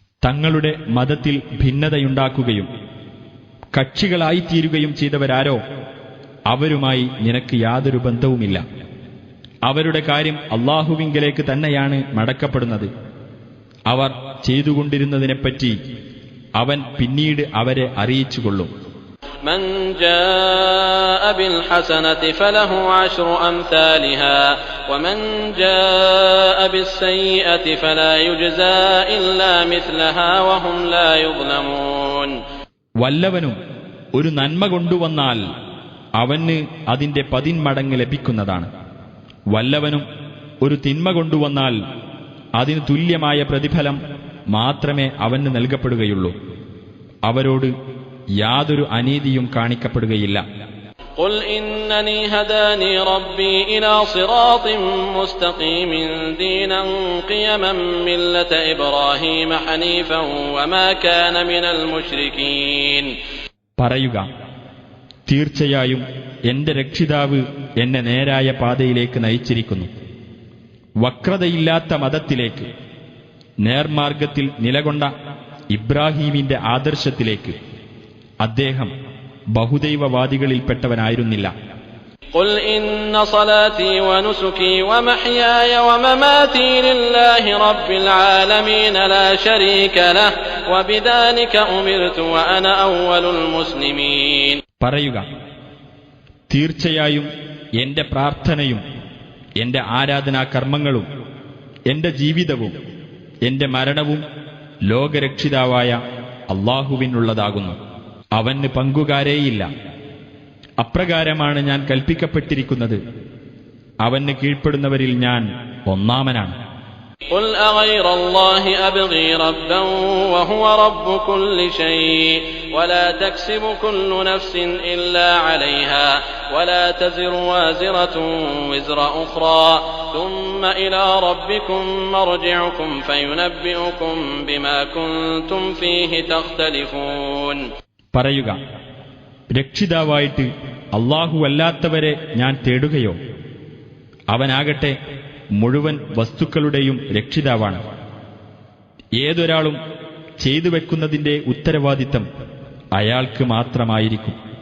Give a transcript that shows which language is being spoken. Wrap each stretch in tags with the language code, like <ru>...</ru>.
<ml>തങ്ങളുടെ മതത്തിൽ ഭിന്നതയുണ്ടാക്കുകയും കക്ഷികളായിത്തീരുകയും ചെയ്തവരാരോ അവരുമായി നിനക്ക് യാതൊരു ബന്ധവുമില്ല. അവരുടെ കാര്യം അള്ളാഹുവിങ്കലേക്ക് തന്നെയാണ് മടക്കപ്പെടുന്നത്. അവർ ചെയ്തുകൊണ്ടിരുന്നതിനെപ്പറ്റി അവൻ പിന്നീട് അവരെ അറിയിച്ചുകൊള്ളും.</ml> <ar>من جاء بالحسنة فله 10 أمثالها ومن جاء بالسيئة فلا يجزى إلا مثلها وهم لا يظلمون.</ar> <ml>വല്ലവനും ഒരു നന്മ കൊണ്ടുവന്നാൽ അവന് അതിന്റെ 10 മടങ്ങ് ലഭിക്കുന്നതാണ്. വല്ലവനും ഒരു തിന്മ കൊണ്ടുവന്നാൽ അതിന് തുല്യമായ പ്രതിഫലം മാത്രമേ അവന് നൽകപ്പെടുകയുള്ളൂ. അവരോട് യാതൊരു അനീതിയും കാണിക്കപ്പെടുകയില്ല.</ml> <ar>قل إنني هداني ربي إلى صراط مستقيم دينا قيما ملة إبراهيم حنيفا وما كان من المشركين.</ar> <ml>പറയുക, തീർച്ചയായും എന്റെ രക്ഷിതാവ് എന്നെ നേരായ പാതയിലേക്ക് നയിച്ചിരിക്കുന്നു, വക്രതയില്ലാത്ത മതത്തിലേക്ക്, നേർമാർഗത്തിൽ നിലകൊണ്ട ഇബ്രാഹീമിന്റെ ആദർശത്തിലേക്ക്. അദ്ദേഹം ബഹുദൈവവാദികളിൽപ്പെട്ടവനായിരുന്നില്ല.</ml> <ar>قل إن صلاتي ونسكي ومحياي ومماتي لله رب العالمين لا شريك له وبذلك أمرت وأنا أول المسلمين.</ar> <ml>പറയുക, തീർച്ചയായും എന്റെ പ്രാർത്ഥനയും എന്റെ ആരാധനാകർമ്മങ്ങളും എന്റെ ജീവിതവും എന്റെ മരണവും ലോകരക്ഷിതാവായ അല്ലാഹുവിനുള്ളതാകുന്നു. അവന് പങ്കുകാരേയില്ല. അപ്രകാരമാണ് ഞാൻ കൽപ്പിക്കപ്പെട്ടിരിക്കുന്നത്. അവന് കീഴ്പ്പെടുന്നവരിൽ ഞാൻ ഒന്നാമനാണ്.</ml> <ar>قل أغير الله أبغي ربا وهو رب كل شيء ولا تكسب كل نفس إلا عليها ولا تزر وازرة وزر أخرى ثم إلى ربكم مرجعكم فينبئكم بما كنتم فيه تختلفون.</ar> <ml>പറയുക, രക്ഷിതാവായിട്ട് അല്ലാഹുവല്ലാത്തവരെ ഞാൻ തേടുകയോ? അവനാകട്ടെ മുഴുവൻ വസ്തുക്കളുടെയും രക്ഷിതാവാണ്. ഏതൊരാളും ചെയ്തു വെക്കുന്നതിന്റെ ഉത്തരവാദിത്തം അയാൾക്ക് മാത്രമായിരിക്കും.</ml>